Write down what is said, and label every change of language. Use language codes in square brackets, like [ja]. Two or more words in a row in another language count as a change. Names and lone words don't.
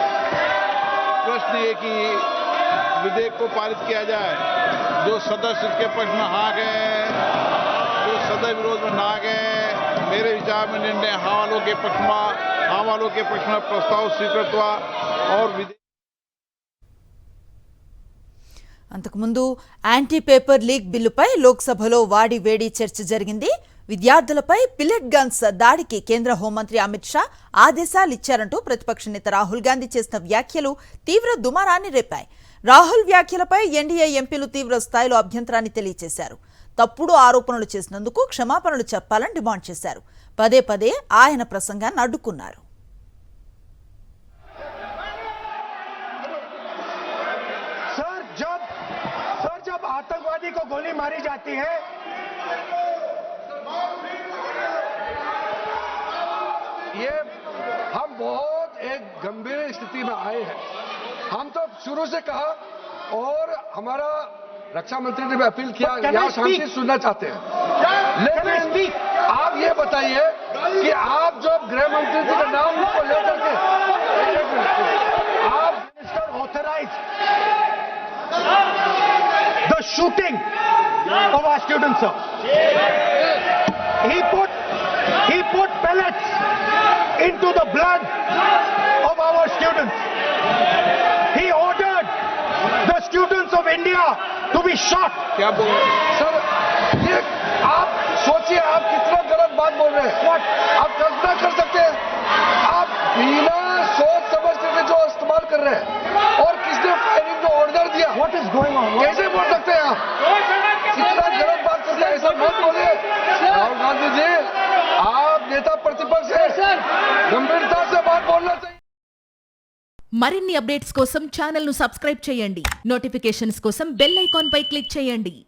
[hi] प्रश्न ये कि विधेयक को पारित किया जाए। जो सदस्य इसके पक्ष में हाँ गए, जो सदस्य विरोध में ना गए, मेरे विचार में निर्णय हाँ वालों के पक्ष में प्रस्ताव स्वीकृत हुआ और [te] అంతకుముందు [en] anti paper leak [te] బిల్లుపై లోక్సభలో వాడి వేడి చర్చ జరిగింది. విద్యార్థులపై [en] pellet guns [te] దాడికి కేంద్ర హోంమంత్రి అమిత్ షా ఆదేశాలు ఇచ్చారంటూ ప్రతిపక్ష నేత రాహుల్ గాంధీ చేసిన వ్యాఖ్యలు తీవ్ర దుమారాన్ని రేపాయి. రాహుల్ వ్యాఖ్యలపై ఎన్డీఏ ఎంపీలు తీవ్ర స్థాయిలో అభ్యంతరాన్ని తెలియజేశారు. తప్పుడు ఆరోపణలు చేసినందుకు క్షమాపణలు చెప్పాలని డిమాండ్ చేశారు. పదే పదే ఆయన ప్రసంగాన్ని అడ్డుకున్నారు. [hi] जब आतंकवादी को गोली मारी जाती है, ये हम बहुत एक गंभीर स्थिति में आए हैं। हम तो शुरू से कहा और हमारा रक्षा मंत्री ने भी अपील किया, यहाँ शांति सुनना चाहते हैं। लेकिन आप ये बताइए कि आप जो गृह मंत्री जी का नाम को लेकर के आप [en] minister authorise the shooting of our students, sir. He put pellets into the blood of our students. He ordered the students of India to be shot. [hi] क्या बोल रहे हैं सर? ये आप सोचिए, आप कितना गलत बात बोल रहे हैं। आप कल्पना कर सकते हैं, आप बिना सोच समझ करके जो इस्तेमाल कर रहे हैं और किसने फायरिंग का ऑर्डर दिया, [en] what is going on, [hi] कैसे बोल सकते हैं आप? कितना गलत बात करते हैं, ऐसा मत बोलिए। राहुल गांधी जी, आप नेता प्रतिपक्ष हैं, गंभीरता से बात बोलना चाहिए। [te] మరిన్ని అప్డేట్స్ కోసం ఛానల్ ను సబ్స్క్రైబ్ చేయండి. నోటిఫికేషన్స్ కోసం [en] bell icon [te] పై క్లిక్ చేయండి.